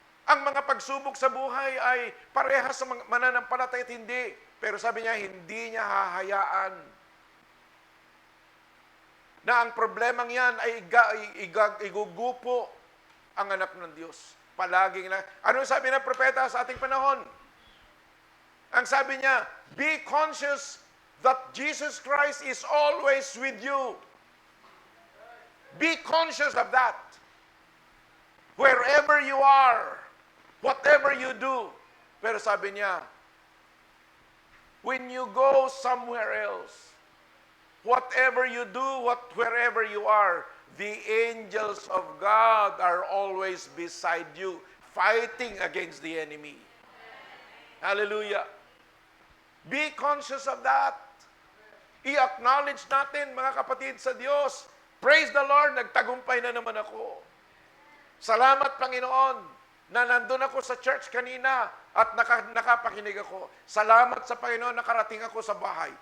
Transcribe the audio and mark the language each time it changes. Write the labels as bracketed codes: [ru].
[tl] Ang mga pagsubok sa buhay ay parehas sa mananampalataya at hindi. Pero sabi niya, hindi niya hahayaan na ang problemang yan ay igugupo ang anak ng Diyos. Palaging na. Ano sabi ng propeta sa ating panahon? Ang sabi niya, [en] be conscious that Jesus Christ is always with you. Be conscious of that. Wherever you are, whatever you do. [tl] Pero sabi niya, [en] when you go somewhere else, whatever you do, wherever you are, the angels of God are always beside you, fighting against the enemy. Hallelujah. Be conscious of that. [tl] I-acknowledge natin, mga kapatid, sa Diyos. [en] Praise the Lord, [tl] nagtagumpay na naman ako. Salamat, Panginoon, na nandun ako sa church kanina at nakapakinig ako. Salamat sa Panginoon, nakarating ako sa bahay.